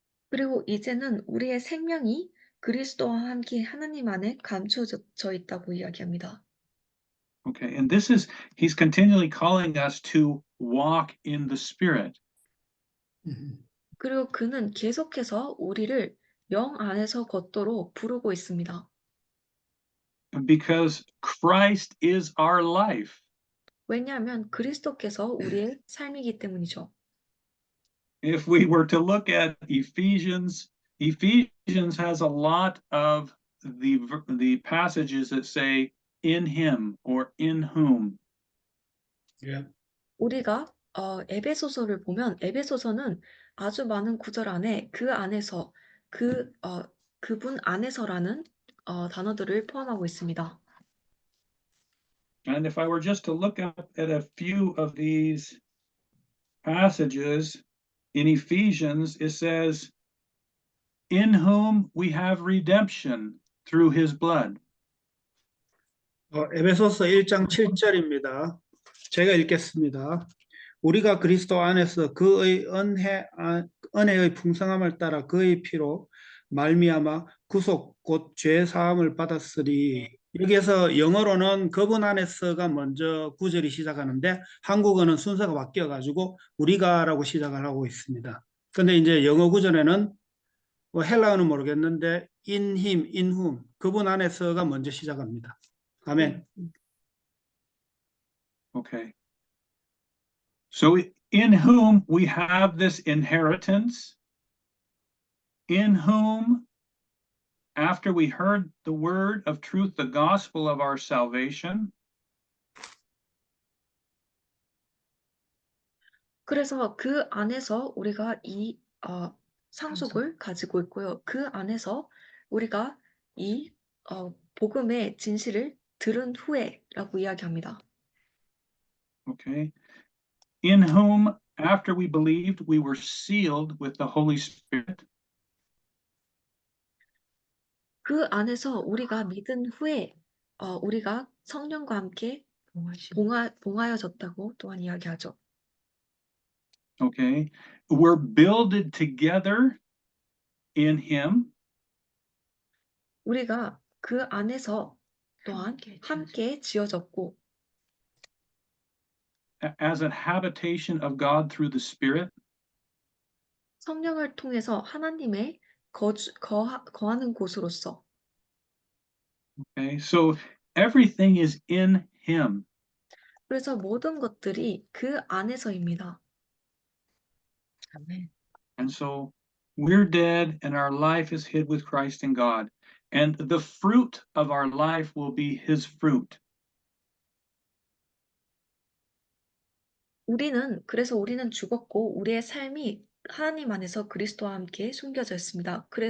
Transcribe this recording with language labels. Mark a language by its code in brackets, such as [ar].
[ko] 그리고 이제는 우리의 생명이 그리스도와 함께 하나님 안에 감춰져 있다고 이야기합니다. [en] Okay, and this is, he's continually calling us to walk in the Spirit. [ko] 그리고 그는 계속해서 우리를 영 안에서 걷도록 부르고 있습니다. [en] Because Christ is our life. [ko] 왜냐하면 그리스도께서 우리의 삶이기 때문이죠. [en] If we were to look at Ephesians, Ephesians has a lot of the passages that say in him or in whom. [ko] 예. 우리가 에베소서를 보면 에베소서는 아주 많은 구절 안에 그 안에서 그분 안에서라는 단어들을 포함하고 있습니다. [en] And if I were just to look at a few of these passages in Ephesians, it says, in whom we have redemption through his blood. [ko] 에베소서 1장 7절입니다. 제가 읽겠습니다. 우리가 그리스도 안에서 그의 은혜의 풍성함을 따라 그의 피로 말미암아 구속 곧 죄 사함을 받았으리. 여기에서 영어로는 그분 안에서가 먼저 구절이 시작하는데 한국어는 순서가 바뀌어 가지고 우리가라고 시작을 하고 있습니다. 근데 이제 영어 구절에는 헬라어는 모르겠는데 [en] in him, in whom [ko] 그분 안에서가 먼저 시작합니다. 아멘. Okay. [en] So in whom we have this inheritance, in whom, after we heard the word of truth, the gospel of our salvation, [ko] 그래서 그 안에서 우리가 이 상속을 가지고 있고요. 그 안에서 우리가 이 복음의 진실을 들은 후에라고 이야기합니다. [en] okay, in whom, after we believed, we were sealed with the Holy Spirit. [ko] 그 안에서 우리가 믿은 후에 우리가 성령과 함께 봉하여졌다고 또한 이야기하죠. [en] Okay, we're builded together in him. [ko] 우리가 그 안에서 또한 함께 지어졌고 [en] As a habitation of God through the Spirit. [ko] 성령을 통해서 하나님의 거하는 곳으로서. [en] Okay, so everything is in him. [ko] 그래서 모든 것들이 그 안에서입니다. [en] And so we're dead and our life is hid with Christ in God. And the fruit of our life will be his fruit. [ko] 그래서 우리는 죽었고 우리의 삶이 하나님 안에서 그리스도와 함께 숨겨져 있습니다.